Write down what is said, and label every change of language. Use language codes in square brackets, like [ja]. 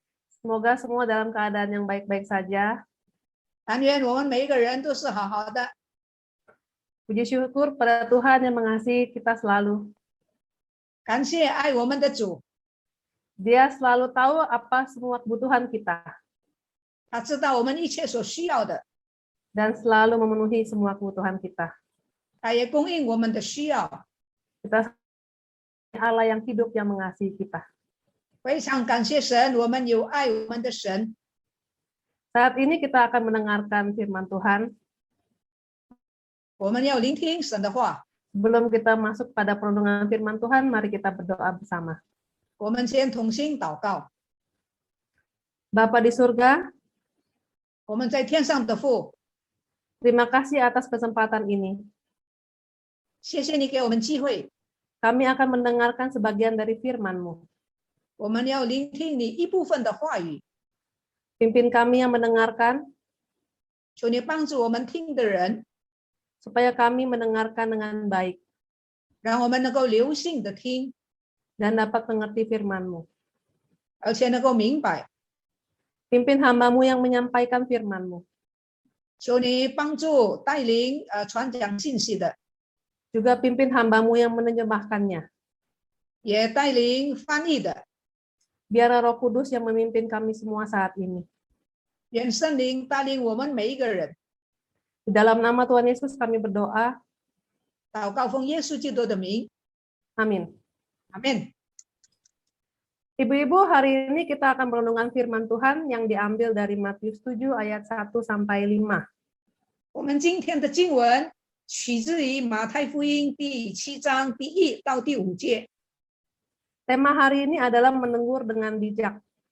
[id] Semoga semua dalam keadaan yang baik-baik saja. [zh] 但愿我们每一个人都是好好的。 [id] Puji syukur pada Tuhan yang mengasihi kita selalu. [zh] 感谢爱我们的主， [id] Dia selalu tahu apa semua kebutuhan kita [zh] 他知道我们一切所需要的， [id] dan selalu memenuhi semua kebutuhan kita. [zh] 他也供应我们的需要。 [id] Kita Allah yang hidup yang mengasihi kita. [zh] 非常感谢神，我们有爱我们的神。 [id] Saat ini kita akan mendengarkan firman Tuhan. [zh] 我们要聆听神的话。 [id] Sebelum kita masuk pada perenungan firman Tuhan, mari kita berdoa bersama. [zh] 我们先同心祷告。 [id] Bapa di surga, [zh] 我们在天上的父， [id] terima kasih atas kesempatan ini. [zh] 谢谢你给我们机会， [id] Kami akan mendengarkan sebagian dari firman-Mu. [zh] 我们要聆听你一部分的话语。 [id] Pimpin kami yang mendengarkan, [zh] 求你帮助我们听的人， [id] supaya kami mendengarkan dengan baik [zh] 让我们能够留心的听， [id] dan dapat mengerti firman-Mu. [zh] 而且能够明白。 [id] Pimpin hamba-Mu yang menyampaikan firman-Mu. [zh] 求你帮助带领传讲信息的， [id] Juga pimpin hamba-Mu yang menerjemahkannya. [zh] 也带领翻译的。 [id] Biarlah Roh Kudus yang memimpin kami semua saat ini. [zh] 愿圣灵带领我们每一个人。 [id] Di dalam nama Tuhan Yesus kami berdoa. [zh] 祷告奉耶稣基督的名， [id] Amin. [zh] 阿门。 [id] Ibu-ibu, hari ini kita akan merenungkan firman Tuhan yang diambil dari Matius 7 ayat 1 sampai 5. [zh] 我们今天的经文取自于马太福音第7章第1到第5节。 [id] Tema hari ini adalah menegur dengan bijak.